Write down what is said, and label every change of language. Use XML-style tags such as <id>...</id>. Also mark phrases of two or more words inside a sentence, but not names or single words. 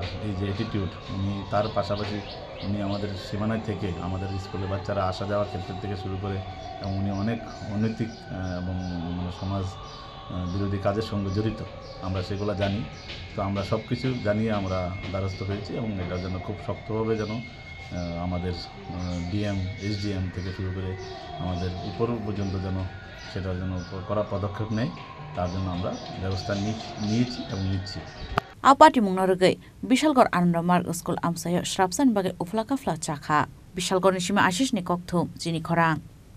<bn>এই যে অ্যাটিটিউড উনি তার পাশাপাশি উনি আমাদের সীমানায় থেকে আমাদের স্কুলে বাচ্চারা আসা যাওয়ার ক্ষেত্র থেকে শুরু করে এবং উনি অনেক অনৈতিক এবং সমাজ বিরোধী কাজের সঙ্গে জড়িত আমরা সেগুলো জানি তো আমরা সব কিছু জানিয়ে আমরা দ্বারস্থ হয়েছি এবং এটার জন্য খুব শক্তভাবে যেন আমাদের ডিএম এসডিএম থেকে শুরু করে আমাদের উপর পর্যন্ত যেন সেটার জন্য করা পদক্ষেপ নেয় তার জন্য আমরা ব্যবস্থা নিয়েছি এবং নিচ্ছি</bn> <trp>Apati mungnorgai Bishalgor Anandamar School amsayo shrapsan bagai ufla kafla chakha Bishalgor nishima ashish ni kokthum jini khorang</trp>